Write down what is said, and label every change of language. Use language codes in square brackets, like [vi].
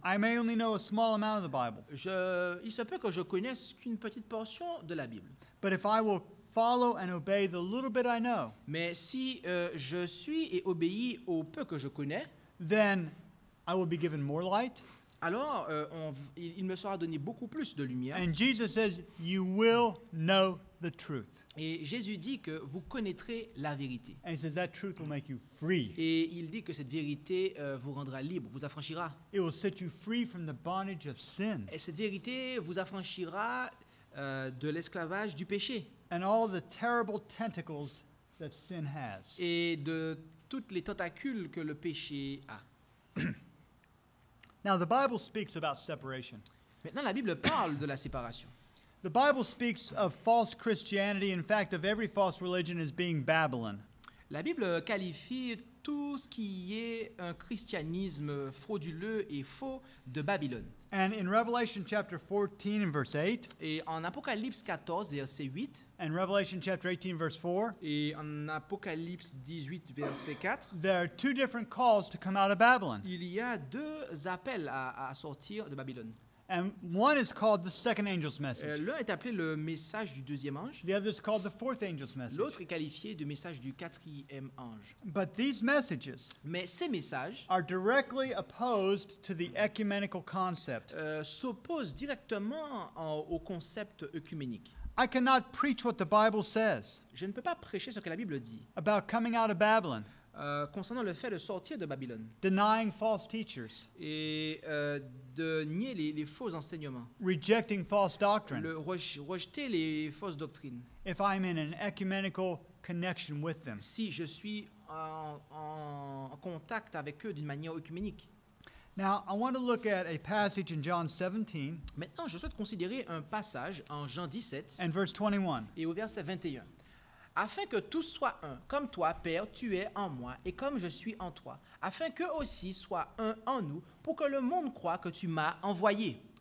[en] I may only know a small amount of the Bible. [fr] Il se peut que je connaisse qu'une petite portion de la Bible. [en] But if I will follow and obey the little bit I know, [fr] Mais si je suis et obéis au peu que je connais, [en] then I will be given more light, [fr] alors il me sera donné beaucoup plus de lumière. [en] And Jesus says, you will know the truth. [fr] Et Jésus dit que vous connaîtrez la vérité. [en] And he says that truth will make you free. [fr] Et il dit que cette vérité vous rendra libre, vous affranchira. [en] It will set you free from the bondage of sin [fr] Et cette vérité vous affranchira de l'esclavage du péché [en] and all the terrible tentacles that sin has. [fr] et de toutes les tentacules que le péché a. [en] Now, the Bible speaks about separation. [fr] Maintenant, la Bible parle de la séparation. [en] The Bible speaks of false Christianity, in fact, of every false religion as being Babylon. [fr] La Bible qualifie tout ce qui est un christianisme frauduleux et faux de Babylone. [en] And in Revelation chapter 14 and verse 8, [fr] Et en Apocalypse 14, verset 8, [en] and Revelation chapter 18 verse 4, [fr] et en Apocalypse 18, verset 4, [en] there are two different calls to come out of Babylon. [fr] il y a deux appels à sortir de Babylone. [en] And one is called the second angel's message. [fr] L'un est appelé le message du deuxième ange, [en] The other is called the fourth angel's message. [fr] l'autre est qualifié de message du quatrième ange. [en] But these messages [fr] Mais ces messages [en] are directly opposed to the ecumenical concept. [fr] s'opposent directement au concept œcuménique. [en] I cannot preach what the Bible says [fr] Je ne peux pas prêcher ce que la Bible dit [en] about coming out of Babylon, [fr] concernant le fait de sortir de Babylone [en] denying false teachers, [fr] et de nier les faux enseignements, [en] rejecting false doctrine, [fr] rejeter les fausses doctrines, [en] if I'm in an ecumenical connection with them. [fr] si je suis en contact avec eux d'une manière œcuménique. [en] Now, I want to look at a passage in John 17 [fr] Maintenant, je souhaite considérer un passage en Jean 17 [en] and verse 21. [fr] et au verset 21. Afin que tous soient un, comme toi, Père, tu es en moi, et comme je suis en toi, afin qu'eux aussi soient un en nous, pour que le monde croie que tu m'as envoyé.